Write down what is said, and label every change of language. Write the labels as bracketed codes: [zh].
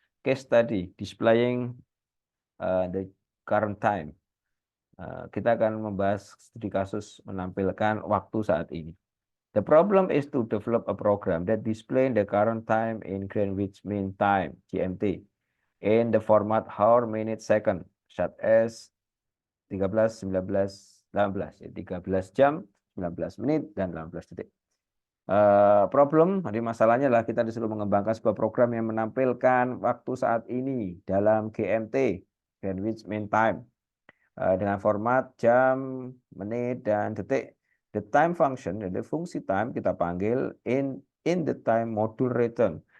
[en] Case study displaying the current time. [id] Kita akan membahas studi kasus menampilkan waktu saat ini. [en] The problem is to develop a program that display the current time in Greenwich Mean Time (GMT) in the format hour, minute, second, such as 13, 19, 18, [id] 13 jam, 19 menit, dan 18 detik. Problem, jadi masalahnya adalah kita disuruh mengembangkan sebuah program yang menampilkan waktu saat ini dalam GMT (Greenwich Mean Time) dengan format jam, menit, dan detik. [en] The time function, [id] jadi fungsi time kita panggil [en] in the time module return.